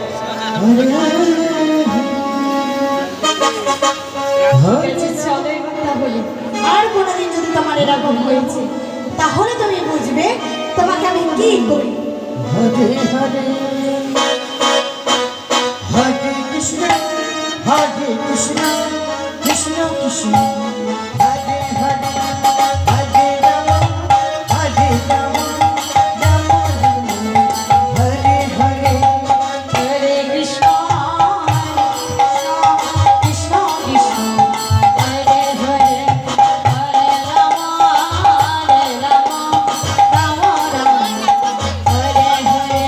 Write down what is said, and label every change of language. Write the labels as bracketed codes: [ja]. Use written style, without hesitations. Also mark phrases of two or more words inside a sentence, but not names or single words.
[bn] আর কোনোদিন যদি তোমার এরকম হয়েছে তাহলে তুমি বুঝবে তোমাকে আমি কি করি। [sa] হরে হরে হরে কৃষ্ণ হরে কৃষ্ণ কৃষ্ণ কৃষ্ণ হরে হরে হরে রাম হরে রাম রাম রাম হরে হরে হরে কৃষ্ণ কৃষ্ণ কৃষ্ণ হরে হরে হরে রাম রাম রাম হরে হরে।